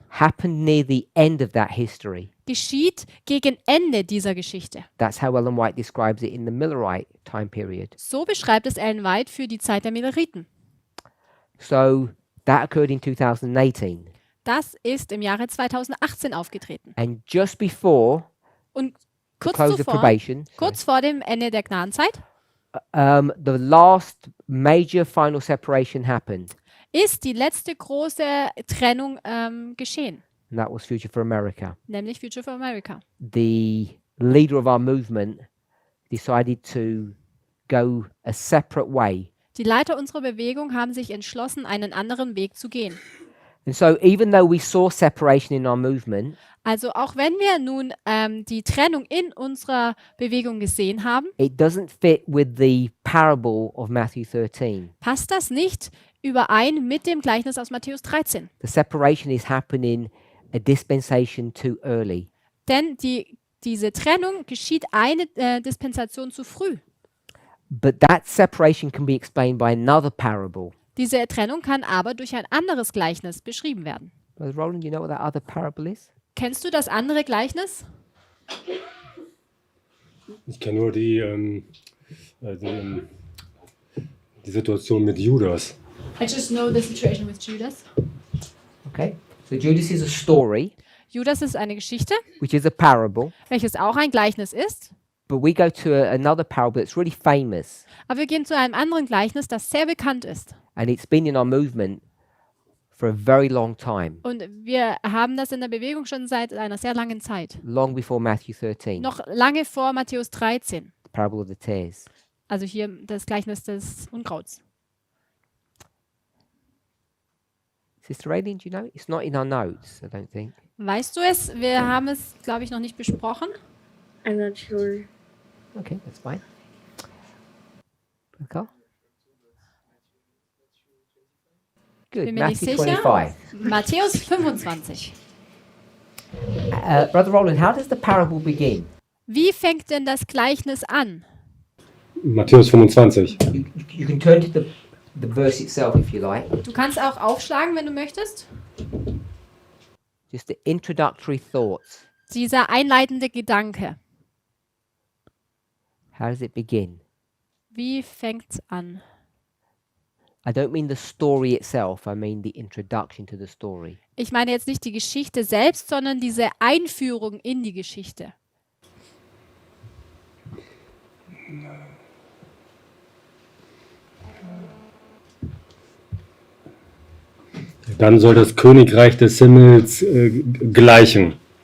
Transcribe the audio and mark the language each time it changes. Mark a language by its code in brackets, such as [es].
[en] happened near the end of that history. [de] geschieht gegen Ende dieser Geschichte. [en] That's how Ellen White describes it in the Millerite time period. [de] So beschreibt es Ellen White für die Zeit der Milleriten. [en] So that occurred in 2018. [de] Das ist im Jahre 2018 aufgetreten. [en] And just before [de] Und [en] the [de] kurz [en] close of [de] zuvor, [en] probation, [de] kurz vor dem Ende der Gnadenzeit, [en] the last major final separation happened. [de] ist die letzte große Trennung geschehen, [en] And that was Future for America. [de] nämlich Future for America. [en] The leader of our movement decided to go a separate way. [de] Die Leiter unserer Bewegung haben sich entschlossen, einen anderen Weg zu gehen. [en] And so even though we saw separation in our movement, [de] Also auch wenn wir nun die Trennung in unserer Bewegung gesehen haben, [en] it doesn't fit with the parable of Matthew 13. [de] passt das nicht überein mit dem Gleichnis aus Matthäus 13. [en] The separation is happening a dispensation too early. [de] Denn diese Trennung geschieht eine Dispensation zu früh. [en] But that separation can be explained by another parable. [de] Diese Trennung kann aber durch ein anderes Gleichnis beschrieben werden. [en] Brother Roland, you know what that other parable is? [de] Kennst du das andere Gleichnis? Ich kenne nur die Situation mit Judas. [en] I just know the situation with Judas. Okay. So Judas is a story, [de] Judas ist eine Geschichte, [en] which is a parable, [de] welches auch ein Gleichnis ist. [en] but we go to another parable that's really famous, [de] Aber wir gehen zu einem anderen Gleichnis, das sehr bekannt ist. [en] and it's been in our movement for a very long time, [de] Und wir haben das in der Bewegung schon seit einer sehr langen Zeit. [en] long before Matthew 13, [de] Noch lange vor Matthäus 13. [en] the parable of the tares. [de] Also hier das Gleichnis des Unkrauts. [en] Sister Aileen, do you know? It's not in our notes, I don't think. [de] Weißt du es? Wir haben es, glaube ich, noch nicht besprochen. [en] I'm not sure. Okay, that's fine. Okay. Good. [de] Bin mir nicht [en] Matthew [de] sicher. [en] 25. [de] Matthäus 25. [en] Brother Roland, how does the parable begin? [de] Wie fängt denn das Gleichnis an? Matthäus 25. [en] You can turn to the verse itself if you like. [de] Du kannst auch aufschlagen, wenn du möchtest. [en] Just the introductory thoughts. [de] Dieser einleitende Gedanke. [en] How does it begin? [de] Wie fängt's an? [en] I don't mean the story itself, I mean the introduction to the story. [de] Ich meine jetzt nicht die Geschichte selbst, sondern diese Einführung in die Geschichte. Dann soll das Königreich des Himmels gleichen.